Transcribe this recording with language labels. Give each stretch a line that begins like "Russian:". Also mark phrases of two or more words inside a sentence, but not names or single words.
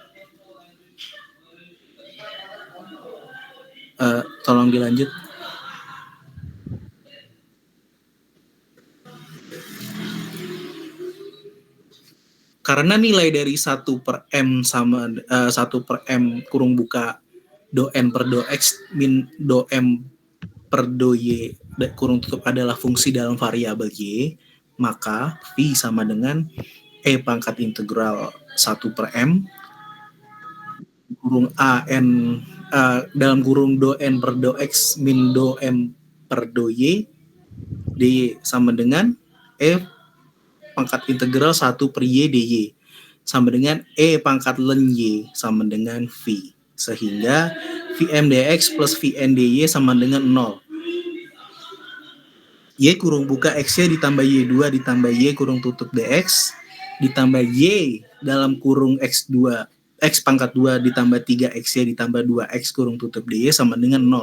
Indonesian: Tolong dilanjut. Karena nilai dari 1 per M sama 1 per M kurung buka do N per do X min do M per do Y kurung tutup adalah fungsi dalam variabel Y, maka phi sama dengan E pangkat integral 1 per M kurung AN dalam kurung do N per do X min do M per do Y dy sama dengan E pangkat integral 1 per Y dy sama dengan E pangkat ln Y sama dengan phi. Sehingga Vm dx plus Vn dy sama dengan 0. Y kurung buka XY ditambah Y2 ditambah Y kurung tutup dx ditambah Y dalam kurung X2 X pangkat 2 ditambah 3XY ditambah 2X kurung tutup dy sama dengan 0.